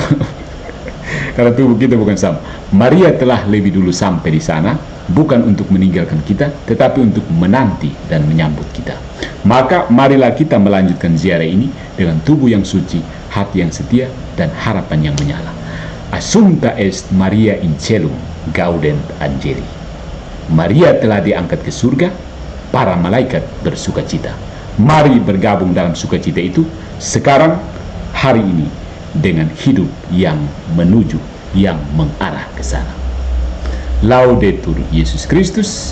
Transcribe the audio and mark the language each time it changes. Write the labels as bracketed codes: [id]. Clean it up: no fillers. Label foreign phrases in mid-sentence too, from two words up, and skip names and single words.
[id] Karena tubuh kita bukan sampah. Maria telah lebih dulu sampai di sana, bukan untuk meninggalkan kita, tetapi untuk menanti dan menyambut kita. Maka marilah kita melanjutkan ziarah ini dengan tubuh yang suci, hati yang setia, dan harapan yang menyala. [la] Assumpta est Maria in caelum gaudent angeli. [id] Maria telah diangkat ke surga, para malaikat bersukacita. Mari bergabung dalam sukacita itu sekarang, hari ini, dengan hidup yang menuju, yang mengarah ke sana. [la] Laudetur Yesus Kristus.